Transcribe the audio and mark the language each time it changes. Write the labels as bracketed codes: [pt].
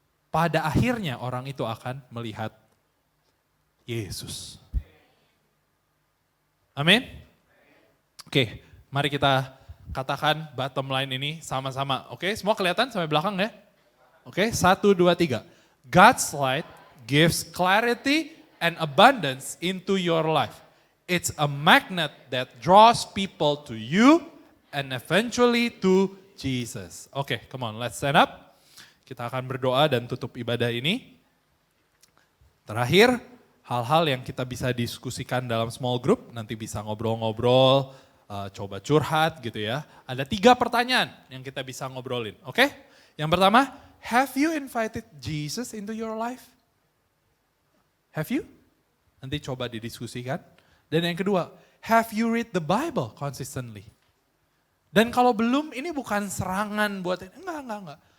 [id] Pada akhirnya orang itu akan melihat Yesus. Amin? Oke, mari kita katakan bottom line ini sama-sama. Oke, semua kelihatan sampai belakang ya? Oke, 1, 2, 3. [en] God's light gives clarity and abundance into your life. It's a magnet that draws people to you and eventually to Jesus. Oke, come on, let's stand up. [id] Kita akan berdoa dan tutup ibadah ini. Terakhir, hal-hal yang kita bisa diskusikan dalam small group, nanti bisa ngobrol-ngobrol, coba curhat gitu ya. Ada 3 pertanyaan yang kita bisa ngobrolin, oke? Yang pertama, [en] have you invited Jesus into your life? Have you? [id] Nanti coba didiskusikan. Dan yang kedua, [en] have you read the Bible consistently? [id] Dan kalau belum, ini bukan serangan buat, enggak.